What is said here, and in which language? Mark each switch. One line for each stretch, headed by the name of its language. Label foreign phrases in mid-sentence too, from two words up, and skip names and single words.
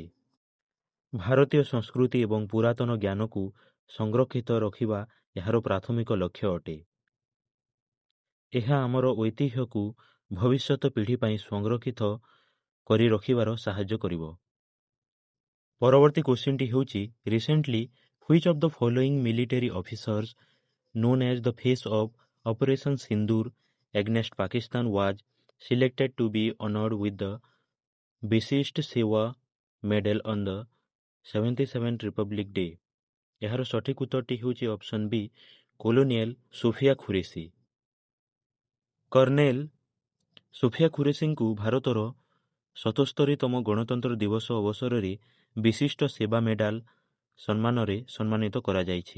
Odia: ଭାରତୀୟ ସଂସ୍କୃତି ଏବଂ ପୁରାତନ ଜ୍ଞାନକୁ ସଂରକ୍ଷିତ ରଖିବା ଏହାର ପ୍ରାଥମିକ ଲକ୍ଷ୍ୟ ଅଟେ। ଏହା ଆମର ଐତିହ୍ୟକୁ ଭବିଷ୍ୟତ ପିଢ଼ି ପାଇଁ ସଂରକ୍ଷିତ କରି ରଖିବାର ସାହାଯ୍ୟ କରିବ। ପରବର୍ତ୍ତୀ କ୍ୱେଶ୍ଚିନ୍ଟି ହେଉଛି
English: recently which of the following military officers known as the face of Operation Sindoor against Pakistan was selected to be honored with the Vishisht Seva Medal on the 77th Republic Day।
Odia: ଏହାର ସଠିକ୍ ଉତ୍ତରଟି ହେଉଛି ଅପସନ୍ ବି କୋଲୋନିଏଲ ସୁଫିଆ ଖୁରେଶୀ। କର୍ଣ୍ଣେଲ ସୁଫିଆ ଖୁରେଶୀଙ୍କୁ ଭାରତର 77ତମ ଗଣତନ୍ତ୍ର ଦିବସ ଅବସରରେ ବିଶିଷ୍ଟ ସେବା ମେଡାଲ ସମ୍ମାନରେ ସମ୍ମାନିତ କରାଯାଇଛି।